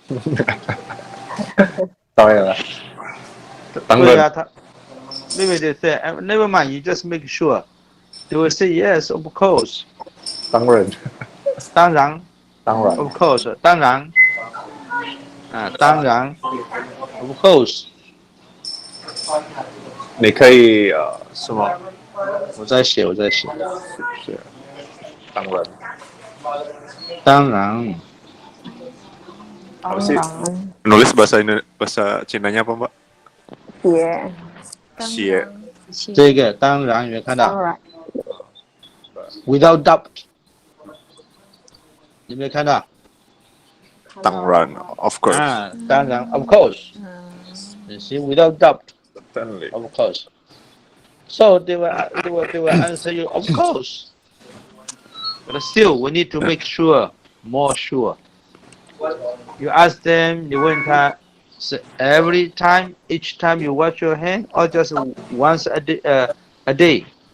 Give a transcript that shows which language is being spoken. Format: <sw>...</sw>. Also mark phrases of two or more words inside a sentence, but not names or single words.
<en>Maybe they say, never mind, you just make sure. They will say, yes, of course.</en> <zh>当然</zh> <en>of course. 当然 of course.</en> <zh>你可以什么？我在写。是当然</zh> <id>Apa sih? Tangan. Nulis bahasa Cinanya apa, Mbak?</id> <zh>写 Xie. 这个当然有没有看到当然</zh> <en>？Without doubt.</en> <zh>有没有看到？</zh> <en>当然 of course. 当然 of course. You see, without doubt. Certainly. Of course. So they will answer you, of course. But still, we need to make sure, more sure. You ask them, you went every time, each time you wash your hand, or just once a day?</en>